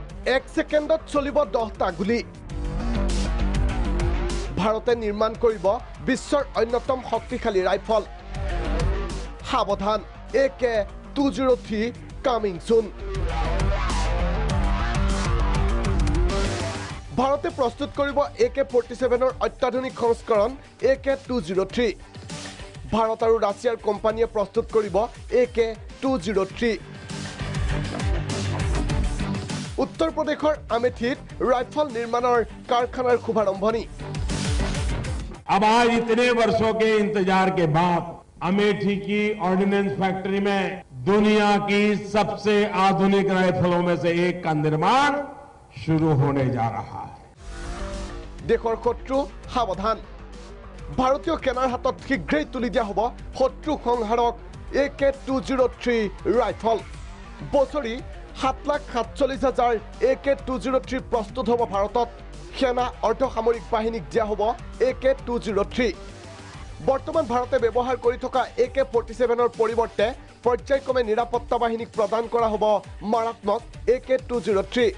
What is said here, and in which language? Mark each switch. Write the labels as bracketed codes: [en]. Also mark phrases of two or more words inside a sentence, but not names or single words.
[as] 1 সেকেন্ডত চলিব 10টা গুলি ভাৰতে নিৰ্মাণ কৰিব বিশ্বৰ অন্যতম শক্তিশালী ৰাইফল সাৱধান AK-203 [en] coming soon [as] ভাৰতে প্ৰস্তুত কৰিব AK-47ৰ অত্যাধুনিক সংস্কৰণ AK-203 ভাৰত আৰু ৰাছিয়াৰ কোম্পানীয়ে প্ৰস্তুত কৰিব AK-203 উত্তৰ প্ৰদেশৰ আমেঠীত ৰাইফল নিৰ্মাণৰ কাৰখানাৰ শুভাৰম্ভনি [hi] अब आज इतने वर्षों के इंतजार के बाद अमेठी की [en] ordnance factory [hi] में दुनिया की सबसे आधुनिक राइफलों में से एक का निर्माण शुरू होने जा रहा है [as] দেশৰ শত্ৰু সাৱধান ভাৰতীয় সেনাৰ হাতত শীঘ্ৰেই তুলি দিয়া হ'ব শত্ৰু সংহাৰক AK-203 ৰাইফল বছৰি 7,47,000 AK-203 প্ৰস্তুত হ'ব ভাৰতত সেনা অৰ্ধসামৰিক বাহিনীক দিয়া হ'ব AK-203 বৰ্তমান ভাৰতে ব্যৱহাৰ কৰি থকা AK-47 পৰিৱৰ্তে পৰ্যায়ক্ৰমে নিৰাপত্তা বাহিনীক প্ৰদান কৰা হ'ব মাৰাত্মক AK-203